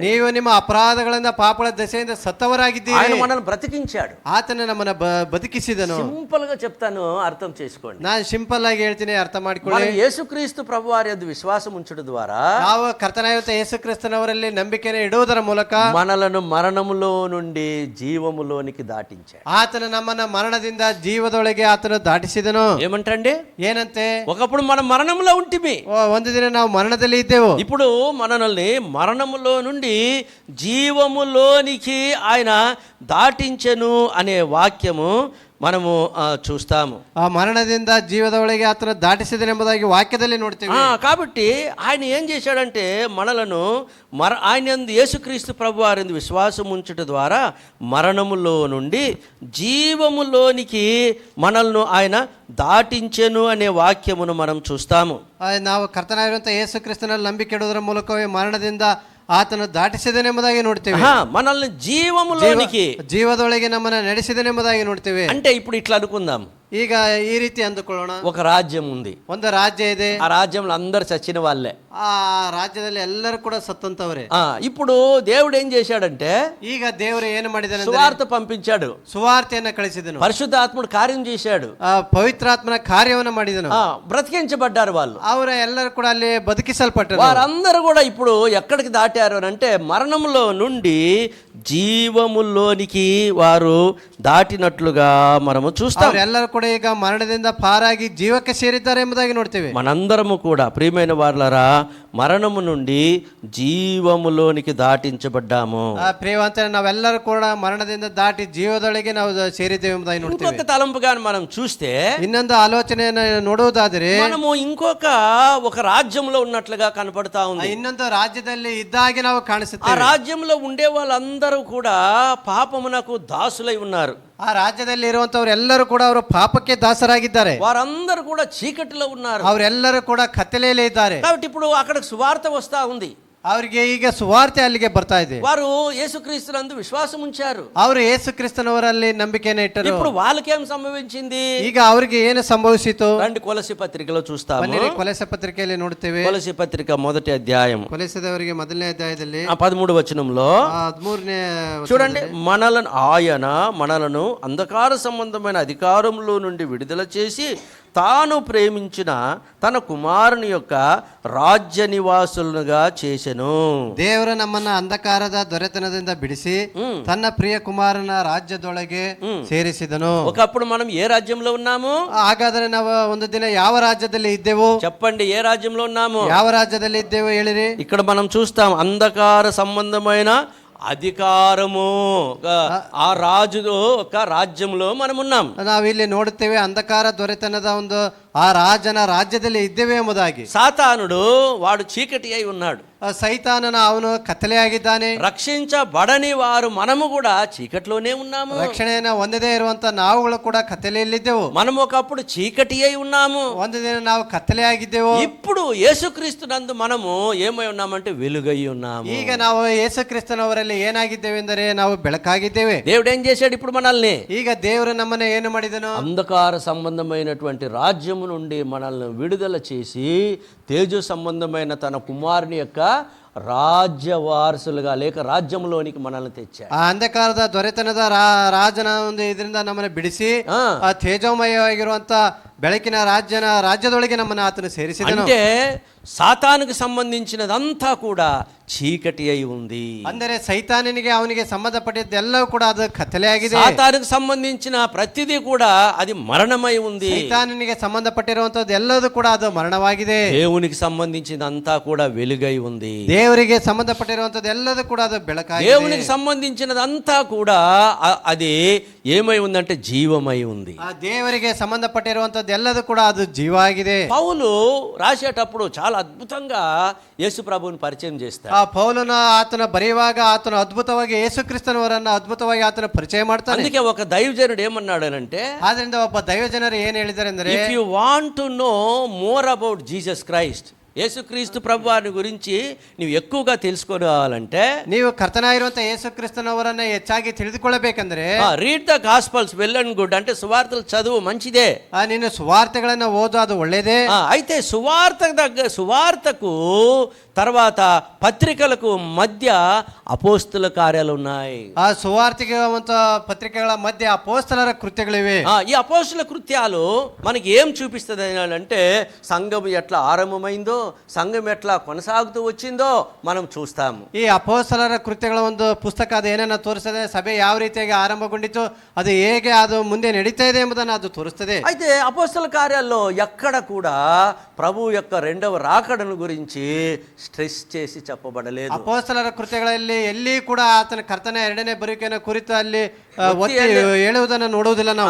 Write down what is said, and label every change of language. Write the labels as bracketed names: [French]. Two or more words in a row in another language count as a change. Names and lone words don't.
[Kannada] ನೀವು ನಿಮ್ಮ ಅಪರಾಧಗಳಿಂದ ಪಾಪಗಳ ದೆಸೆಯಿಂದ ಸತ್ತವರಾಗಿದ್ದೀರಿ. [Telugu] ఆయన మనల్ని బ్రతికించాడు. [Kannada] ಆತನ ನಮ್ಮನ್ನ ಬದುಕಿಸಿದನು. [Telugu] సింపుల్ గా చెప్తాను, అర్థం చేసుకోండి. [Kannada] ನಾನು ಸಿಂಪಲ್ ಆಗಿ ಹೇಳ್ತೀನಿ, ಅರ್ಥ ಮಾಡ್ಕೊಳ್ಳಿ. [Telugu] మనం యేసుక్రీస్తు ప్రభువారి యందు విశ్వాసం ఉంచడం ద్వారా [Kannada] ನಾವು ಕರ್ತನಾಗಿರುವಂತ ಯೇಸು ಕ್ರಿಸ್ತನವರಲ್ಲಿ ನಂಬಿಕೆಯನ್ನು ಇಡುವುದರ ಮೂಲಕ [Telugu] మనలను మరణములో నుండి జీవములోనికి దాటించాడు. [Kannada] ಆತನ ನಮ್ಮನ್ನ ಮರಣದಿಂದ ಜೀವದೊಳಗೆ ಆತನು ದಾಟಿಸಿದನು. [Telugu] ఏమంటండి? [Kannada] ಏನಂತೆ? [Telugu] ఒకప్పుడు మనం మరణంలో ఉంటిమి, [Kannada] ಒಂದು ದಿನ ನಾವು ಮರಣದಲ್ಲಿ ಇದ್ದೆವು. [Telugu] ఇప్పుడు మనల్ని మరణములో నుండి జీవములోనికి ఆయన దాటించెను అనే వాక్యము మనము చూస్తాము. [Kannada] ಆ ಮರಣದಿಂದ ಜೀವದ ಒಳಗೆ ಆತನ ದಾಟಿಸಿದನೆಂಬುದಾಗಿ ವಾಕ್ಯದಲ್ಲಿ ನೋಡ್ತೀವಿ. [Telugu] కాబట్టి ఆయన ఏం చేశాడంటే మనలను ఆయన యేసుక్రీస్తు ప్రభు వారి విశ్వాసం ఉంచుట ద్వారా మరణములో నుండి జీవములోనికి మనల్ని ఆయన దాటించెను అనే వాక్యమును మనం చూస్తాము. [Kannada] ನಾವು ಕರ್ತನಾಗಿರುವಂತ ಯೇಸು ಕ್ರಿಸ್ತನಲ್ಲಿ ನಂಬಿಕೆ ಇಡುವುದರ ಮೂಲಕವೇ ಮರಣದಿಂದ ಆತನು ದಾಟಿಸಿದನೆಂಬುದಾಗಿ ನೋಡ್ತೇವೆ. [Telugu] మనల్ని జీవములోనికి, [Kannada] ಜೀವದೊಳಗೆ ನಮ್ಮನ್ನ ನಡೆಸಿದನೆಂಬುದಾಗಿ ನೋಡ್ತೇವೆ. [Telugu] అంటే ఇప్పుడు ఇట్లా అనుకుందాం. [Kannada] ಈಗ ಈ ರೀತಿ ಅಂದುಕೊಳ್ಳೋಣ. [Telugu] ఒక రాజ్యం ఉంది, [Kannada] ಒಂದು ರಾಜ್ಯ ಇದೆ. [Telugu] ఆ రాజ్యంలో అందరు చచ్చిన వాళ్ళే. [Kannada] ಆ ರಾಜ್ಯದಲ್ಲಿ ಎಲ್ಲರೂ ಕೂಡ ಸತ್ತಂತವರೇ. [Telugu] ఇప్పుడు దేవుడు ఏం చేశాడంటే [Kannada] ಈಗ ದೇವರು ಏನು ಮಾಡಿದನು? [Telugu] సువార్త పంపించాడు, [Kannada] ಸುವಾರ್ತೆಯನ್ನು ಕಳಿಸಿದನು, [Telugu] పరిశుద్ధాత్ముడు కార్యం చేశాడు, [Kannada] ಪವಿತ್ರಾತ್ಮನ ಕಾರ್ಯವನ್ನು ಮಾಡಿದನು. [Telugu] బ్రతికించబడ్డారు వాళ్ళు. [Kannada] ಅವರ ಎಲ್ಲರೂ ಕೂಡ ಅಲ್ಲಿ ಬದುಕಿಸಲ್ಪಟ್ಟರು. [Telugu] వారందరూ కూడా ఇప్పుడు ఎక్కడికి దాటారు అని అంటే మరణంలో నుండి జీవములోనికి వారు దాటినట్లుగా మనము చూస్తాం. [Kannada] ಎಲ್ಲರೂ ಕೂಡ ಈಗ ಮರಣದಿಂದ ಪಾರಾಗಿ ಜೀವಕ್ಕೆ ಸೇರಿದ್ದಾರೆ ಎಂಬುದಾಗಿ ನೋಡ್ತೇವೆ. [Telugu] మనందరము కూడా ప్రియమైన వారలారా మరణము నుండి జీవములోనికి దాటించబడ్డాము. [Kannada] ಪ್ರಿಯವಂತ ನಾವೆಲ್ಲರೂ ಕೂಡ ಮರಣದಿಂದ ದಾಟಿ ಜೀವದೊಳಗೆ ನಾವು ಸೇರಿದ್ದೇವೆ ಎಂಬುದಾಗಿ ನೋಡ್ತೇವೆ. [Telugu] ఇంకొక తలంపుగా మనం చూస్తే, [Kannada] ಇನ್ನೊಂದು ಆಲೋಚನೆಯನ್ನು ನೋಡುವುದಾದರೆ [Telugu] మనము ఒక రాజ్యంలో ఉన్నట్లుగా కనపడతా ఉంది. [Kannada] ಇನ್ನೊಂದು ರಾಜ್ಯದಲ್ಲಿ ಇದ್ದಾಗೆ ನಾವು [Telugu] ఆ [Kannada] ಕಾಣಿಸುತ್ತೇವೆ. [Telugu] రాజ్యంలో ఉండే వాళ్ళందరూ కూడా పాపమునకు దాసులై ఉన్నారు. [Kannada] ಆ ರಾಜ್ಯದಲ್ಲಿ ಇರುವಂತವ್ರು ಎಲ್ಲರೂ ಕೂಡ ಅವರು ಪಾಪಕ್ಕೆ ದಾಸರಾಗಿದ್ದಾರೆ. [Telugu] వారందరూ కూడా చీకటిలో ఉన్నారు. [Kannada] ಅವರೆಲ್ಲರೂ ಕೂಡ ಕತ್ತಲೆಯಲ್ಲೇ ಇದ್ದಾರೆ. [Telugu] కాబట్టి ఇప్పుడు అక్కడ సువార్త వస్తా ఉంది. [Kannada] ಅವರಿಗೆ ಈಗ ಸುವಾರ್ತೆ ಅಲ್ಲಿಗೆ ಬರ್ತಾ ಇದೆ. [Telugu] వారు యేసుక్రీస్తునందు విశ్వాసం ఉంచారు. [Kannada] ಅವರು ಯೇಸು ಕ್ರಿಸ್ತನವರಲ್ಲಿ ನಂಬಿಕೆಯನ್ನು ಇಟ್ಟರು. [Telugu] ఇప్పుడు వాళ్ళకేం సంభవించింది? [Kannada] ಈಗ ಅವರಿಗೆ ಏನು ಸಂಭವಿಸಿತು? [Telugu] రండి కొలసి పత్రికలో చూస్తాము. [Kannada] ಬನ್ನಿರಿ, ಕೊಲೊಸೆ ಪತ್ರಿಕೆಯಲ್ಲಿ ನೋಡ್ತೇವೆ. [Telugu] కొలసి పత్రిక మొదటి అధ్యాయం [Kannada] ಕೊಲೊಸೆದವರಿಗೆ ಮೊದಲನೇ ಅಧ್ಯಾಯದಲ್ಲಿ [Telugu] 13వ వచనంలో [Kannada] 13ನೇ [Telugu] చూడండి, మనలను అంధకార సంబంధమైన అధికారంలో నుండి విడుదల చేసి తాను ప్రేమించిన తన కుమారుని యొక్క రాజ్య నివాసులుగా చేసెను. [Kannada] ದೇವರು ನಮ್ಮನ್ನ ಅಂಧಕಾರದ ದೊರೆತನದಿಂದ ಬಿಡಿಸಿ ತನ್ನ ಪ್ರಿಯ ಕುಮಾರನ ರಾಜ್ಯದೊಳಗೆ ಸೇರಿಸಿದನು. [Telugu] ఒకప్పుడు మనం ఏ రాజ్యంలో ఉన్నాము? [Kannada] ಹಾಗಾದ್ರೆ ನಾವು ಒಂದು ದಿನ ಯಾವ ರಾಜ್ಯದಲ್ಲಿ ಇದ್ದೆವು? [Telugu] చెప్పండి, ఏ రాజ్యంలో ఉన్నాము? [Kannada] ಯಾವ ರಾಜ್ಯದಲ್ಲಿ ಇದ್ದೆವು ಹೇಳಿರಿ. [Telugu] ఇక్కడ మనం చూస్తాం అంధకార సంబంధమైన అధికారము, ఆ రాజు ఒక రాజ్యంలో మనం ఉన్నాం. [Kannada] ನಾವಿಲ್ಲಿ ನೋಡುತ್ತೇವೆ ಅಂಧಕಾರ ದೊರೆತನದ ಒಂದು ಆ ರಾಜನ ರಾಜ್ಯದಲ್ಲಿ ಇದ್ದೇವೆ ಎಂಬುದಾಗಿ. [Telugu] సాతానుడు వాడు చీకటి అయి ఉన్నాడు. [Kannada] ಸೈತಾನನ ಅವನು ಕತ್ತಲೆಯಾಗಿದ್ದಾನೆ. [Telugu] రక్షించబడని వారు మనము కూడా చీకటిలోనే ఉన్నాము. [Kannada] ರಕ್ಷಣೆಯನ್ನ ಹೊಂದದೇ ಇರುವಂತ ನಾವುಗಳು ಕೂಡ ಕತ್ತಲೆಯಲ್ಲಿದ್ದೆವು. [Telugu] మనం ఒకప్పుడు చీకటి అయి ఉన్నాము, [Kannada] ಒಂದು ದಿನ ನಾವು ಕತ್ತಲೆಯಾಗಿದ್ದೆವು. [Telugu] ఇప్పుడు యేసుక్రీస్తు నందు మనము ఏమై ఉన్నామంటే వెలుగై ఉన్నాము. [Kannada] ಈಗ ನಾವು ಯೇಸು ಕ್ರಿಸ್ತನವರಲ್ಲಿ ಏನಾಗಿದ್ದೇವೆ ಎಂದರೆ ನಾವು ಬೆಳಕಾಗಿದ್ದೇವೆ. [Telugu] దేవుడు ఏం చేశాడు ఇప్పుడు మనల్ని? [Kannada] ಈಗ ದೇವರು ನಮ್ಮನ್ನ ಏನು ಮಾಡಿದನು? [Telugu] అంధకార సంబంధమైనటువంటి రాజ్యము నుండి మనల్ని విడుదల చేసి తేజో సంబంధమైన తన కుమారుని యొక్క రాజ్య వారసులుగా లేక రాజ్యంలోనికి మనల్ని తెచ్చాడు. [Kannada] ಆ ಅಂಧಕಾರದ ದೊರೆತನದ ರಾಜನ ಒಂದು ಇದರಿಂದ ನಮ್ಮನ್ನ ಬಿಡಿಸಿ ಆ ತೇಜೋಮಯವಾಗಿರುವಂತ ಬೆಳಕಿನ ರಾಜ್ಯದೊಳಗೆ ನಮ್ಮನ್ನ ಆತನು ಸೇರಿಸಿದನು. [Telugu] అంటే సాతానుకు సంబంధించినదంతా కూడా చీకటి అయి ఉంది. [Kannada] ಅಂದರೆ ಸೈತಾನನಿಗೆ ಅವನಿಗೆ ಸಂಬಂಧಪಟ್ಟಿದ್ದೆಲ್ಲವೂ ಕೂಡ ಅದು ಕತ್ತಲೆಯಾಗಿದೆ. [Telugu] సాతానుకు సంబంధించిన ప్రతిదీ కూడా అది మరణమై ఉంది. [Kannada] ಸೈತಾನನಿಗೆ ಸಂಬಂಧಪಟ್ಟಿರುವಂತದ್ದು ಎಲ್ಲದೂ ಕೂಡ ಅದು ಮರಣವಾಗಿದೆ. [Telugu] దేవునికి సంబంధించినంతా కూడా వెలుగై ఉంది. [Kannada] ದೇವರಿಗೆ ಸಂಬಂಧಪಟ್ಟಿರುವಂತದ್ದು ಎಲ್ಲದೂ ಕೂಡ ಅದು ಬೆಳಕಾಗಿದೆ. [Telugu] దేవునికి సంబంధించినదంతా కూడా అది ఏమై ఉందంటే జీవమై ఉంది. [Kannada] ಆ ದೇವರಿಗೆ ಸಂಬಂಧಪಟ್ಟಿರುವಂತದ್ದು ಎಲ್ಲದೂ ಕೂಡ ಅದು ಜೀವ ಆಗಿದೆ. [Telugu] పౌలు రాసేటప్పుడు చాలా అద్భుతంగా యేసు ప్రభువుని పరిచయం చేస్తాడు. [Kannada] ಆ ಪೌಲನ ಆತನ ಬರೆಯುವಾಗ ಆತನ ಅದ್ಭುತವಾಗಿ ಯೇಸು ಕ್ರಿಸ್ತನವರನ್ನ ಅದ್ಭುತವಾಗಿ ಆತನ ಪರಿಚಯ ಮಾಡ್ತಾನೆ. [Telugu] అందుకే ఒక దైవజనుడు ఏమన్నాడనంటే, [Kannada] ಆದ್ರಿಂದ ಒಬ್ಬ ದೈವಜನರು ಏನ್ ಹೇಳಿದ್ದಾರೆ ಅಂದ್ರೆ, [English] If you want to know more about Jesus Christ, [Telugu] యేసుక్రీస్తు ప్రభువాని గురించి ನೀವು ఎక్కువగా తెలుసుకోవాలంటే, [Kannada] ನೀವು ಕರ್ತನಾಗಿರುವಂತ ಯೇಸು ಕ್ರಿಸ್ತನವರನ್ನ ಹೆಚ್ಚಾಗಿ ತಿಳಿದುಕೊಳ್ಳಬೇಕಂದ್ರೆ [English] Read the Gospels well and good, [Telugu] అంటే సువార్తలు చదువు మంచిదే. [Kannada] ನೀನು ಸುವಾರ್ತೆಗಳನ್ನ ಓದು, ಅದು ಒಳ್ಳೇದೇ. [Telugu] అయితే సువార్తకు తర్వాత పత్రికలకు మధ్య అపోస్తుల కార్యాలు ఉన్నాయి. [Kannada] ಆ ಸುವಾರ್ತೆಗೆ ಪತ್ರಿಕೆಗಳ ಮಧ್ಯೆ ಅಪೊಸ್ತಲರ ಕೃತ್ಯಗಳಿವೆ. [Telugu] ఈ అపోస్తుల కృత్యాలు మనకి ఏం చూపిస్తుంది అంటే, సంఘం ఎట్లా ఆరంభమైందో, సంఘం ఎట్లా కొనసాగుతూ వచ్చిందో మనం చూస్తాము. [Kannada] ಈ ಅಪೊಸ್ತಲರ ಕೃತ್ಯಗಳ ಒಂದು ಪುಸ್ತಕ ಅದು ಏನನ್ನ ತೋರಿಸ್ತದೆ, ಸಭೆ ಯಾವ ರೀತಿಯಾಗಿ ಆರಂಭಗೊಂಡಿತು, ಅದು ಹೇಗೆ ಅದು ಮುಂದೆ ನಡೀತಾ ಇದೆ ಎಂಬುದನ್ನು ಅದು ತೋರಿಸ್ತದೆ. [Telugu] అయితే అపోస్తుల కార్యాల్లో ఎక్కడ కూడా ప్రభు యొక్క రెండవ రాకడను గురించి స్ట్రెస్ చేసి చెప్పబడలేదు. [Kannada] ಅಪೊಸ್ತಲರ ಕೃತ್ಯಗಳಲ್ಲಿ ಎಲ್ಲಿ ಕೂಡ ಆತನ ಕರ್ತನ ಎರಡನೇ ಬರುವಿಕೆಯನ್ನು ಕುರಿತು ಅಲ್ಲಿ ಒತ್ತಿ ಹೇಳುವುದನ್ನು ನೋಡುವುದಿಲ್ಲ ನಾವು.